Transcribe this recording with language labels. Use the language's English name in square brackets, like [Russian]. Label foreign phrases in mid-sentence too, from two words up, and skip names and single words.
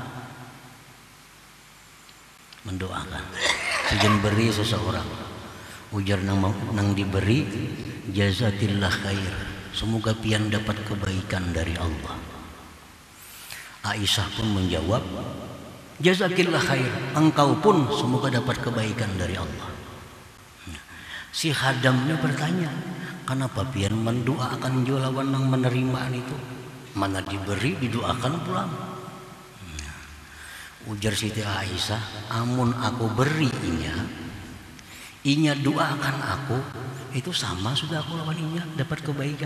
[Banjar] Sejen beri seseorang, ujar nang diberi, [Arabic] جزاك الله خير, [Banjar] semoga pian dapat kebaikan dari Allah. [Indonesian] Aisyah pun menjawab, [Arabic] جزاك الله خير, [Indonesian] engkau pun semoga dapat kebaikan dari Allah. [Banjar] Si khadamnya bertanya, kenapa pian mendoakan jolawan yang menerima itu? Mana diberi didoakan pulang. Ujar Siti Aisyah, amun aku beri inya doakan aku, itu sama sudah aku lawan inya dapat kebaikan.